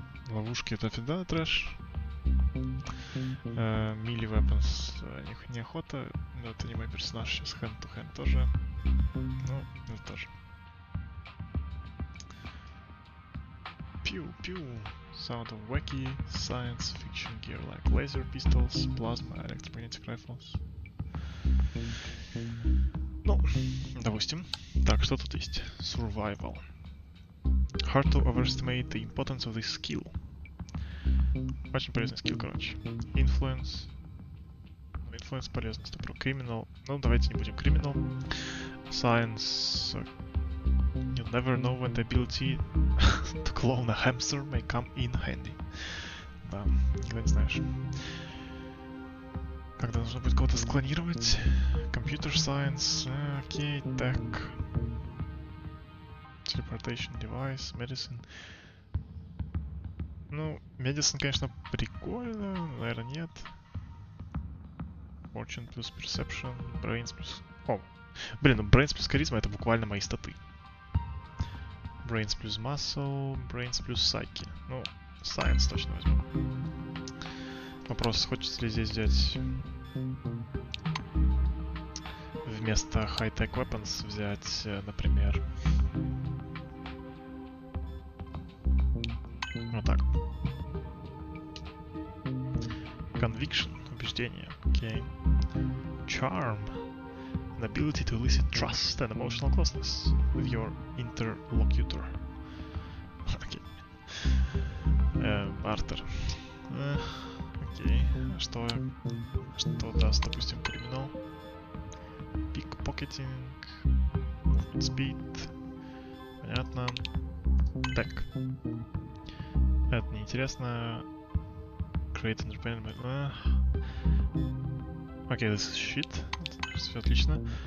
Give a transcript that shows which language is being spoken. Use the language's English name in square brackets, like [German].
[Russian] Ловушки это всегда трэш. [English] Melee weapons [Russian] неохота. Но это не мой персонаж, сейчас hand-to-hand тоже. Ну, это тоже. [English] Pew-pew. Sound of wacky science fiction gear like laser pistols, plasma, electromagnetic rifles. [Russian] Ну, допустим. Так, что тут есть? Survival. [English] Hard to overestimate the importance of this skill. [Russian] Очень полезный скилл, короче. [English] Influence. [Russian] Influence полезно. Про Criminal. Ну, давайте не будем Criminal. [English] Science. You never know when the ability to clone a hamster may come in handy. [Russian] Да, никогда не знаешь. Когда нужно будет кого-то склонировать. [English] Computer Science. [Russian] Окей, так. [English] Teleportation Device. Medicine. [Russian] Ну, Medicine, конечно, прикольно. Наверное, нет. [English] Fortune плюс Perception. Brains плюс... [Russian] О, блин, ну Brains плюс Charisma это буквально мои статы. [English] Brains плюс Muscle, Brains плюс Psyche. [Russian] Ну, Science точно возьму. Вопрос, хочется ли здесь взять... Вместо High-Tech Weapons взять, например... Вот так. Conviction, убеждение, окей. [English] Charm. An ability to elicit trust and emotional closeness with your interlocutor. [Russian] Окей. Бартер. Окей. Что даст, допустим, криминал? [English] Pickpocketing. Movement speed. [Russian] Понятно. Так. интересно. [English] Create independent. Окей, this is shit. [Russian] Все отлично.